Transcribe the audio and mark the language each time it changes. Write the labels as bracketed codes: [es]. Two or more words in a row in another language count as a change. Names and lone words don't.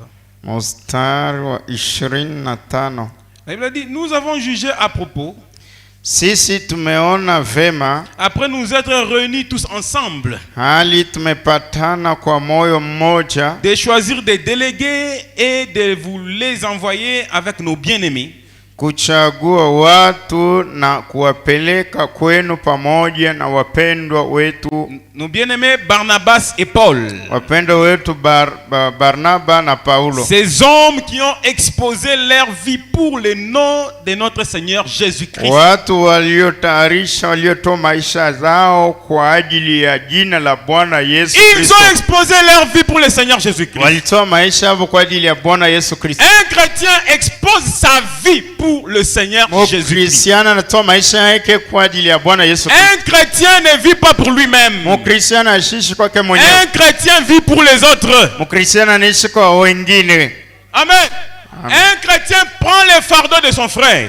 [fr] La Bible dit, nous avons jugé à propos, après nous être réunis tous ensemble, de choisir des délégués et de vous les envoyer avec nos bien-aimés, [sw] kuchagua watu na kuwapeleka kwenu pamoja na wapendwa wetu, [fr] nos bien-aimés Barnabas et Paul, [sw] wapendwa wetu Barnaba na Paulo, [fr] ces hommes qui ont exposé leur vie pour le nom de notre Seigneur Jésus-Christ, [sw] watu waliotayarisha waliotoa maisha zao kwa ajili ya jina la Bwana Yesu Kristo. [fr] Ils ont exposé leur vie pour le Seigneur Jésus-Christ. [sw] Walitoa maisha yao kwa ajili ya Bwana Yesu Kristo. [fr] Un chrétien expose sa vie pour pour le Seigneur Jésus-Christ. Un chrétien ne vit pas pour lui-même. Un chrétien vit pour les autres. Amen. Un chrétien prend les fardeaux de son frère.